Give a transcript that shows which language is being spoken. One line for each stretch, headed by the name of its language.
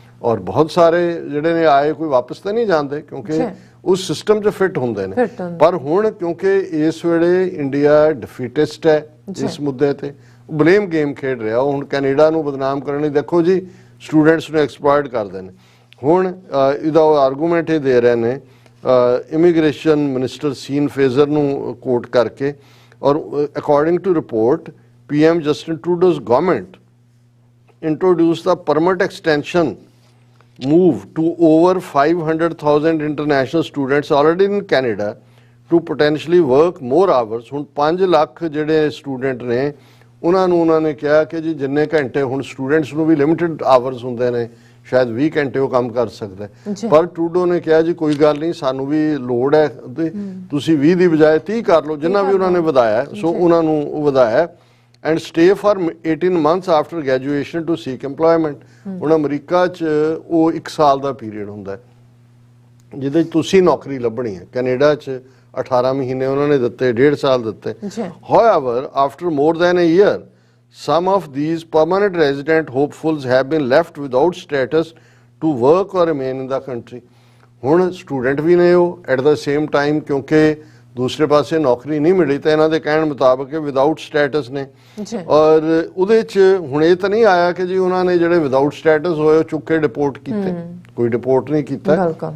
Punjabi: ਔਰ ਬਹੁਤ ਸਾਰੇ ਜਿਹੜੇ ਨੇ ਆਏ ਕੋਈ ਵਾਪਸ ਤਾਂ ਨਹੀਂ ਜਾਂਦੇ ਕਿਉਂਕਿ ਉਸ ਸਿਸਟਮ 'ਚ ਫਿੱਟ ਹੁੰਦੇ ਨੇ। ਪਰ ਹੁਣ ਕਿਉਂਕਿ ਇਸ ਵੇਲੇ ਇੰਡੀਆ ਡਿਫੀਟਿਸਟ ਹੈ ਇਸ ਮੁੱਦੇ ਤੇ, ਬਲੇਮ ਗੇਮ ਖੇਡ ਰਿਹਾ। ਉਹ ਹੁਣ ਕੈਨੇਡਾ ਨੂੰ ਬਦਨਾਮ ਕਰਨ ਲਈ ਦੇਖੋ ਜੀ ਸਟੂਡੈਂਟਸ ਨੂੰ ਐਕਸਪਲੋਇਟ ਕਰਦੇ ਨੇ। ਹੁਣ ਇਹਦਾ ਆਰਗੂਮੈਂਟ ਇਹ ਦੇ ਰਹੇ ਨੇ ਇਮੀਗ੍ਰੇਸ਼ਨ ਮਿਨਿਸਟਰ ਸੀਨ ਫੇਜ਼ਰ ਨੂੰ ਕੋਟ ਕਰਕੇ, ਔਰ
English: According to report PM Justin Trudeau's government introduced the permanent extension move to over 500,000 international students already in Canada to potentially work more hours।
Punjabi: ਹੁਣ 5 ਲੱਖ ਜਿਹੜੇ ਸਟੂਡੈਂਟ ਨੇ ਉਹਨਾਂ ਨੇ ਕਿਹਾ ਕਿ ਜੀ ਜਿੰਨੇ ਘੰਟੇ ਹੁਣ ਸਟੂਡੈਂਟਸ ਨੂੰ ਵੀ ਲਿਮਿਟਡ ਆਵਰਸ ਹੁੰਦੇ ਨੇ, ਸ਼ਾਇਦ 20 ਘੰਟੇ ਉਹ ਕੰਮ ਕਰ ਸਕਦਾ। ਪਰ ਟਰੂਡੋ ਨੇ ਕਿਹਾ ਜੀ ਕੋਈ ਗੱਲ ਨਹੀਂ, ਸਾਨੂੰ ਵੀ ਲੋੜ ਹੈ ਤੇ ਤੁਸੀਂ 20 ਦੀ ਬਜਾਏ 30 ਕਰ ਲਓ, ਜਿੰਨਾ ਵੀ ਉਹਨਾਂ ਨੇ ਵਧਾਇਆ। ਸੋ ਉਹਨਾਂ ਨੂੰ ਉਹ ਵਧਾਇਆ
English: and stay for 18 months after graduation to seek employment।
Punjabi: ਹੁਣ ਅਮਰੀਕਾ 'ਚ ਉਹ 1 ਸਾਲ ਦਾ ਪੀਰੀਅਡ ਹੁੰਦਾ ਜਿਹਦੇ 'ਚ ਤੁਸੀਂ ਨੌਕਰੀ ਲੱਭਣੀ ਹੈ। ਕੈਨੇਡਾ 'ਚ 18 ਮਹੀਨੇ ਉਹਨਾਂ ਨੇ ਦਿੱਤੇ, 1.5 ਸਾਲ ਦਿੱਤੇ।
English: However, after more than a year, some of these permanent resident hopefuls have been left without status to work or remain in the country।
Punjabi: ਹੁਣ ਸਟੂਡੈਂਟ ਵੀ ਨੇ ਉਹ
English: at the same time
Punjabi: ਕਿਉਂਕਿ ਦੂਸਰੇ ਪਾਸੇ ਨੌਕਰੀ ਨਹੀਂ ਮਿਲੀ ਤਾਂ ਇਹਨਾਂ ਦੇ ਕਹਿਣ ਮੁਤਾਬਕ ਵਿਦਆਊਟ ਸਟੇਟਸ ਨੇ। ਔਰ ਉਹਦੇ 'ਚ ਹੁਣ ਇਹ ਤਾਂ ਨਹੀਂ ਆਇਆ ਕਿ ਜੀ ਉਹਨਾਂ ਨੇ ਜਿਹੜੇ ਵਿਦਆਊਟ ਸਟੇਟਸ ਹੋਏ ਉਹ ਚੁੱਕ ਕੇ ਡਿਪੋਰਟ ਕੀਤੇ, ਕੋਈ ਡਿਪੋਰਟ ਨਹੀਂ ਕੀਤਾ।